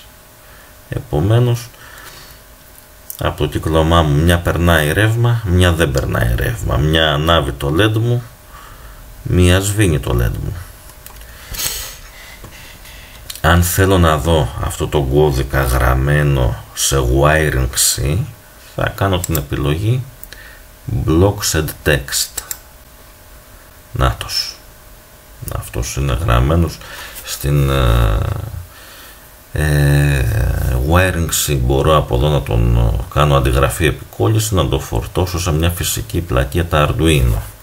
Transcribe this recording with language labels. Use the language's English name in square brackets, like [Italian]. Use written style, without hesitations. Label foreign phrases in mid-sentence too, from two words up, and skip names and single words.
[Greek] Επομένως, από το κύκλωμά μου μια περνάει ρεύμα, μια δεν περνάει ρεύμα, μια ανάβει το LED μου, μια σβήνει το LED μου. Αν θέλω να δω αυτό το κώδικα γραμμένο σε wiring C, θα κάνω την επιλογή [English] blocks and text. [Greek] Νάτος. Αυτός είναι γραμμένος στην wiring C. Μπορώ από εδώ να τον κάνω αντιγραφή επικόλληση, να το φορτώσω σε μια φυσική πλακέτα Arduino.